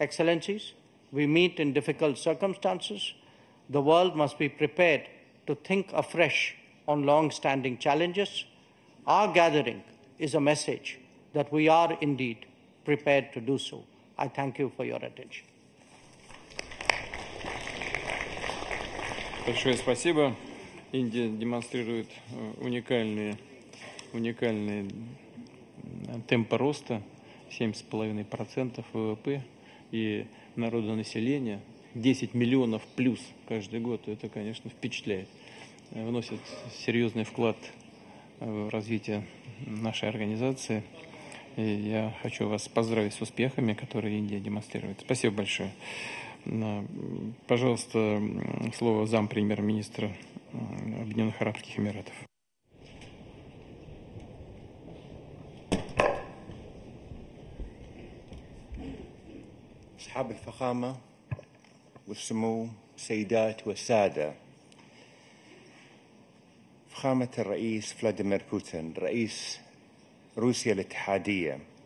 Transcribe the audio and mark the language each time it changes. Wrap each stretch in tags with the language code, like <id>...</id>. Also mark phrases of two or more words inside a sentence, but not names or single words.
<en>Excellencies, we meet in difficult circumstances, the world must be prepared to think afresh on long-standing challenges. Our gathering is a message that we are indeed prepared to do so. I thank you for your attention.</en> <ru>Большое спасибо. Индия демонстрирует уникальные темпы роста, 7,5% ВВП и народонаселение 10 миллионов плюс каждый год. Это, конечно, впечатляет. Вносит серьезный вклад в развитие нашей организации. И я хочу вас поздравить с успехами, которые Индия демонстрирует. Спасибо большое. Пожалуйста, слово зампремьер-министра Объединенных Арабских Эмиратов.</ru> <ar>أصحاب الفخامة والسمو السيدات والسادة، فخامة الرئيس فلاديمير بوتين رئيس روسيا الاتحادية،</ar>